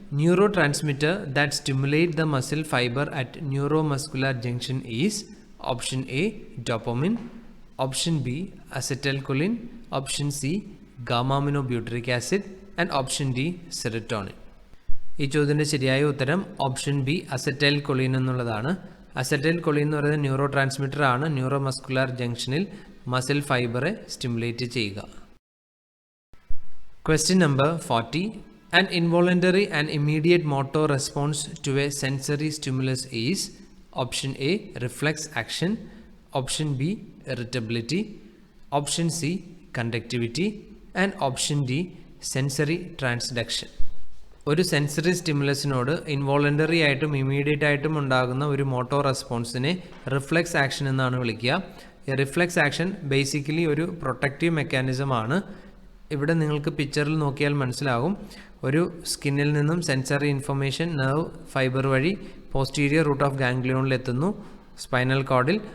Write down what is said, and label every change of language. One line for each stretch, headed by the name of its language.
English: Neurotransmitter that stimulate the muscle fiber at neuromuscular junction is option A dopamine, option B acetylcholine, option C gamma aminobutyric acid and option D serotonin.
Malayalam: ഈ ചോദ്യത്തിൻ്റെ ശരിയായ ഉത്തരം option B acetyl choline എന്നുള്ളതാണ്. Acetyl choline എന്ന് പറയുന്നത് neuro transmitter ആണ്. Neuro muscular ജംഗ്ഷനിൽ muscle ഫൈബറെ stimulate ചെയ്യുക.
English: Question number 40. An involuntary and immediate motor response to a sensory stimulus is option A reflex action, option B irritability, option C conductivity and option D sensory transduction.
Malayalam: ഒരു sensory സ്റ്റിമുലസിനോട് involuntary ആയിട്ടും immediate ആയിട്ടും ഉണ്ടാകുന്ന ഒരു motor റെസ്പോൺസിനെ reflex action എന്നാണ് വിളിക്കുക. ഈ reflex action basically ഒരു protective mechanism ആണ്. ഇവിടെ നിങ്ങൾക്ക് പിക്ചറിൽ നോക്കിയാൽ മനസ്സിലാകും. ഒരു സ്കിന്നിൽ നിന്നും സെൻസറി ഇൻഫർമേഷൻ നെർവ് ഫൈബർ വഴി പോസ്റ്റീരിയർ റൂട്ട് ഓഫ് ഗാംഗ്ലിയോണിൽ എത്തുന്നു സ്പൈനൽ കോഡിൽ.